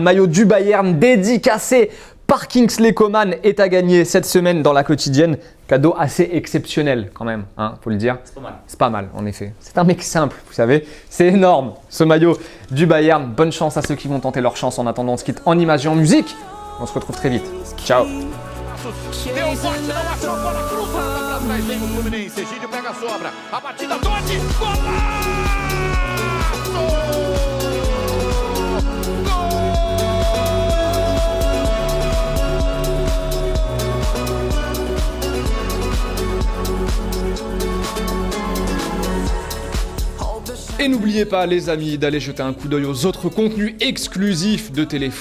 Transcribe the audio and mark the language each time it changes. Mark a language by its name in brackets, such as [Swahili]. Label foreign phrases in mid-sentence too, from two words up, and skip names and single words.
[French] Maillot du Bayern dédicacé par Kingsley Coman est à gagner cette semaine dans la quotidienne. Cadeau assez exceptionnel quand même, hein, faut le dire. C'est pas mal. C'est pas mal, en effet. C'est un mec simple, vous savez. C'est énorme, ce maillot du Bayern. Bonne chance à ceux qui vont tenter leur chance. En attendant, on se quitte en images et en musique. On se retrouve très vite. Ciao. [Portuguese] Deu forte, não achou a bola cruzada pra trás, vem o Fluminense, Egídio pega a sobra, a batida Totti, golaço! [French] Et n'oubliez pas les amis d'aller jeter un coup d'œil aux autres contenus exclusifs de Téléfoot.